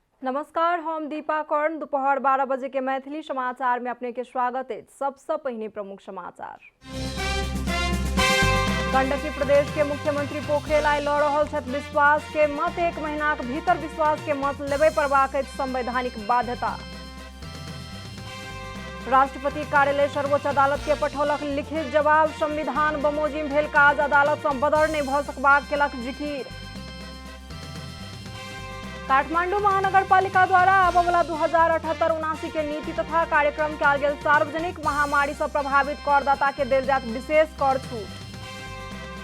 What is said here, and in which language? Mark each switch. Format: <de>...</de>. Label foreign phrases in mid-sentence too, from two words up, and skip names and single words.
<mai>नमस्कार, हम दीपा कर्ण। दोपहर 12 बजे के मैथिली समाचार में अपने के स्वागत है। सबसे पहले प्रमुख समाचार। गंडकी प्रदेश के मुख्यमंत्री पोखरेल आई लड़ रहल छथि विश्वास के मत। 1 महीना के भीतर विश्वास के मत लेबे परबाक अछि संवैधानिक बाध्यता। राष्ट्रपति कार्यालय सर्वोच्च अदालत के पठौलक लिखित जवाब। संविधान बमोजिम भेल काज अदालत सँ बदर नहि भऽ सकबाक केलक जिकिर। काठमांडू महानगरपालिका द्वारा आबयवला 2078-79 के नीति तथा कार्यक्रम कयल गेल सार्वजनिक। महामारी से प्रभावित करदाता के देल जायत विशेष कर छूट।</mai>